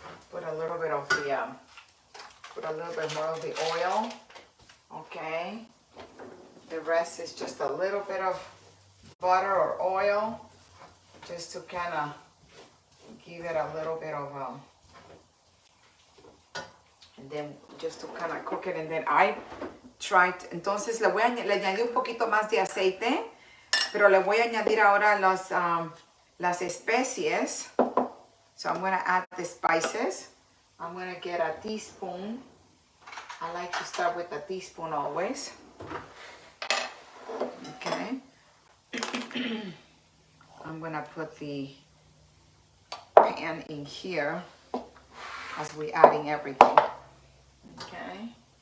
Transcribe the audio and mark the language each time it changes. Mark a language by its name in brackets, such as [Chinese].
[English] Put a little bit of the, put a little bit more of the oil, okay? The rest is just a little bit of butter or oil, just to kind of give it a little bit of, and then just to kind of cook it. And then I tried, [Spanish] entonces le añadí un poquito más de aceite, pero le voy a añadir ahora las especies. [English] So I'm going to add the spices. I'm going to get a teaspoon. I like to start with a teaspoon always. Okay. I'm going to put the pan in here as we're adding everything. Okay.